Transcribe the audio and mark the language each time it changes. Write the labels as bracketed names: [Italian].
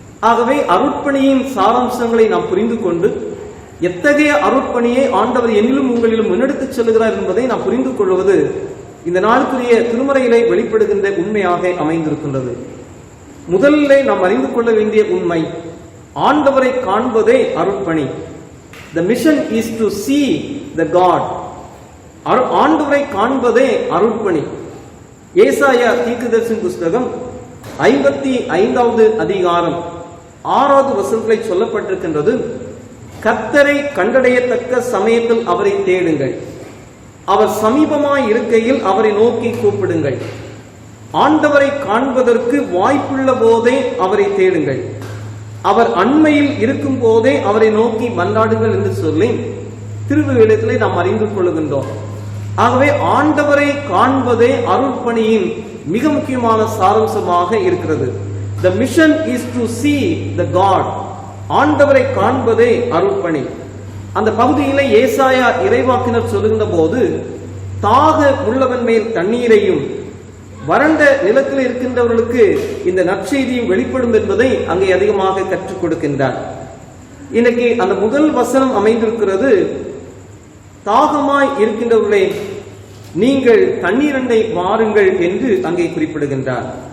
[Tamil] ஆகவே அருட்பணியின் சாராம்சங்களை நாம் புரிந்து கொண்டு எத்தகைய அருட்பணியை ஆண்டவர் என்னிலும் உங்களிலும் முன்னெடுத்துச் செல்கிறார் என்பதை நாம் புரிந்து கொள்வது இந்த நாளுக்குரிய திருமறையிலே வெளிப்படுகின்ற உண்மையாக அமைந்திருக்கின்றது. முதலிலே நாம் அறிந்து கொள்ள வேண்டிய உண்மை, ஆண்டவரை காண்பதே அருட்பணி. [English] The mission is to see the God. [Tamil] ஆண்டவரை காண்பதே அருட்பணி. ஏசாயா தீர்க்கதரிசியின் புஸ்தகம் 55வது அதிகாரம் 6வது வசனத்திலே சொல்லப்பட்டிருக்கின்றது, கர்த்தரை கண்டடையத்தக்க சமயத்தில் அவரை தேடுங்கள், அவர் சமீபமாய் இருக்கையில் அவரை நோக்கி கூப்பிடுங்கள். ஆண்டவரை காண்பதற்கு வாய்ப்புள்ள போதே அவரை தேடுங்கள், அவர் அண்மையில் இருக்கும் போதே அவரை நோக்கி மன்றாடுங்கள் என்று சொல்லி திருவிவிலியத்திலே நாம் அறிந்து கொள்கின்றோம். ஆகவே ஆண்டவரை காண்பதே அருட்பணியின் மிக முக்கியமான சாராம்சமாக இருக்கிறது. [English] The mission is to see the God. [Tamil] ஆண்டவரை காண்பதே அருட்பணி. அந்த பகுதியிலே ஏசாயா இறைவாக்கினர் சொல்லுகின்ற போது, தாக உள்ளவன் மேல் தண்ணீரையும் வறண்ட நிலத்தில் இருக்கின்றவர்களுக்கு இந்த நற்செய்தியும் வெளிப்படும் என்பதை அங்கே அதிகமாக கற்றுக் கொடுக்கின்றார். இன்னைக்கு அந்த முதல் வசனம் அமைந்திருக்கிறது, தாகமாய் இருக்கின்றவர்களே நீங்கள் தண்ணீரண்டை வாருங்கள் என்று அங்கே குறிப்பிடுகின்றார்.